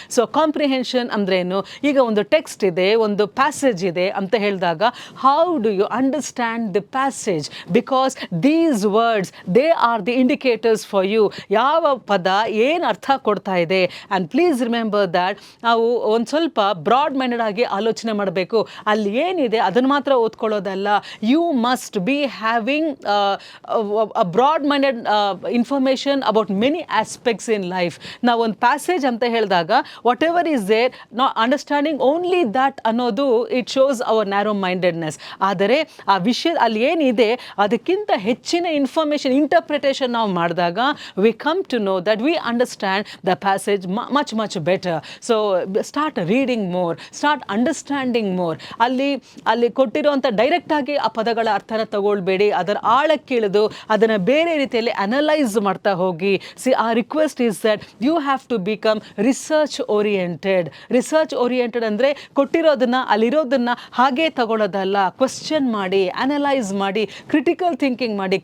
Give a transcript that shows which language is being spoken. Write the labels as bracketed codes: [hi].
[kn] So comprehension ಅಂದ್ರೇನು? ಈಗ ಒಂದು ಟೆಕ್ಸ್ಟ್ ಇದೆ, ಒಂದು ಪ್ಯಾಸೇಜ್ ಇದೆ ಅಂತ ಹೇಳಿದಾಗ [en] How do you understand the passage? Because these words they are the indicators for you. [kn] ಯಾವ ಪದ ಏನು ಅರ್ಥ ಕೊಡ್ತಾ ಇದೆ. [en] and please remember that [kn] ನಾವು ಒಂದು ಸ್ವಲ್ಪ ಬ್ರಾಡ್ ಮೈಂಡೆಡ್ ಆಗಿ ಆಲೋಚನೆ ಮಾಡಬೇಕು. ಅಲ್ಲಿ ಏನಿದೆ ಅದನ್ನು ಮಾತ್ರ ಓದ್ಕೊಳ್ಳೋದಲ್ಲ. [en] You must be having a broad-minded information about many aspects in life. Now, one passage [kn] anta helidaga, [en] whatever is there, not understanding only that [kn] ಅನ್ನೋದು [en] it shows our narrow-mindedness. [kn] ಆದರೆ ಆ ವಿಷಯ ಅಲ್ಲಿ ಏನಿದೆ ಅದಕ್ಕಿಂತ ಹೆಚ್ಚಿನ ಇನ್ಫಾರ್ಮೇಷನ್, ಇಂಟರ್ಪ್ರಿಟೇಷನ್ ನಾವು ಮಾಡಿದಾಗ [en] we come to know that we understand the passage much better. So, start reading more, start understanding more. [kn] ಅಲ್ಲಿ ಕೊಟ್ಟಿರುವಂಥ ಡೈರೆಕ್ಟಾಗಿ ಆ ಪದಗಳ ಅರ್ಥನ ತಗೊಳ್ಬೇಡಿ, ಅದರ ಆಳಕ್ಕಿಳಿದು ಅದನ್ನು ಬೇರೆ ರೀತಿಯಲ್ಲಿ ಅನಲೈಸ್ ಮಾಡ್ತಾ ಹೋಗಿ. [en] See a request is that you have to become research oriented. [kn] Research oriented ಅಂದರೆ ಕೊಟ್ಟಿರೋದನ್ನ ಅಲ್ಲಿರೋದನ್ನ ಹಾಗೆ ತಗೊಳ್ಳೋದಲ್ಲ, ಕ್ವೆಶ್ಚನ್ ಮಾಡಿ, ಅನಲೈಸ್ ಮಾಡಿ, ಕ್ರಿಟಿಕಲ್ ಥಿಂಕಿಂಗ್ ಮಾಡಿ.